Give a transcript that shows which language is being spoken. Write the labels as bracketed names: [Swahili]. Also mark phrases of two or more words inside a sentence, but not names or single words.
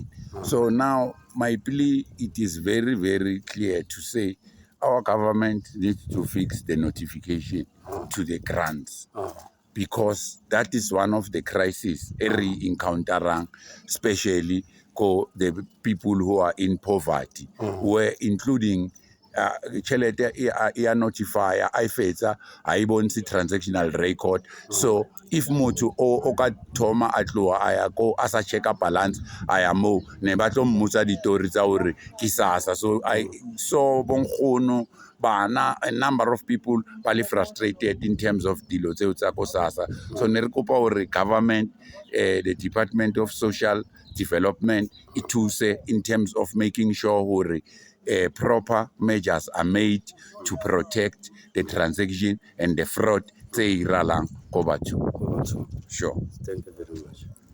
[English] So now my plea, it is very, very clear to say our government needs to fix the notification to the grants, because that is one of the crises every encountering, especially for the people who are in poverty, where including [Southern Sotho] tjhelete e notifier a fetsa a e bontshe [English] transactional record. [Southern Sotho] So if motho o ka thoma a tloa a ya ko a sa checka balance a ya mo ne ba tlo mmotsa ditori tsa hore ke SASSA. [English] So I saw [Southern Sotho] bonkgono bana, [English] a number of people ba frustrated in terms of [Southern Sotho] dilo tseo tsa ko [English] SASSA. So [Southern Sotho] ne re kopa hore [English] government, the Department of Social Development, it thuse in terms of making sure hore proper measures are made to protect the transaction and the fraud [Southern Sotho] tse iralang ko batho. [English] Sure. Sure. Thank you very much.